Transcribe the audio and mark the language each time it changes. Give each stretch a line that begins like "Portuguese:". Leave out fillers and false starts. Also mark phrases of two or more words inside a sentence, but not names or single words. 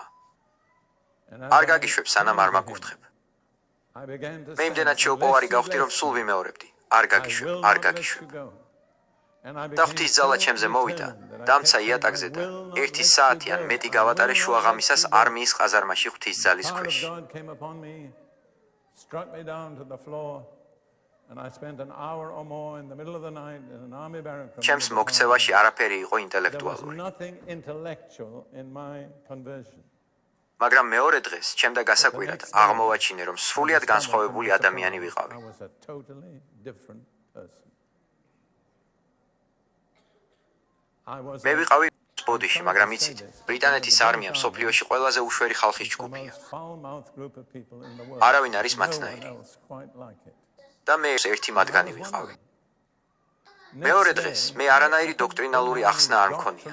Georgian: არ გაგიშვებ, სანამ არ მაგურთხებ. მე იმდენად შეუპოვარი გავხდი, რომ სულ ვიმეორებდი. არ გაგიშვებ, არ გაგიშვებ. და ღვთის ძალა ჩემზე მოვიდა, დამცა იატაკზე და 1 საათი ან მეტი გავატარე შუაღამისას არმიის ყაზარმაში ღვთის ძალის ქვეშ.
English: Struck me down to the floor and I spent an hour or more in the middle of the night in an army barrack.
Georgian: ჩემს მოქცევაში არაფერი იყო
English: There was
Georgian: ინტელექტუალური.
English: nothing intellectual in my conversion.
Georgian: მაგრამ მეორე დღეს ჩემდა გასაკვირად აღმოვაჩინე, რომ სრულიად განსხვავებული ადამიანი ვიყავი.
English: I was a totally different person.
Georgian: მე ვიყავი ბოდიში, მაგრამ იცით, ბრიტანეთის არმია მსოფლიოში ყველაზე უშვერი ხალხის ჯგუფია. არავინ არის მათნაირი. და მე ერთი მათგანი ვიყავი. მეორე დღეს მე არანაირი დოქტრინალური ახსნა არ მქონია.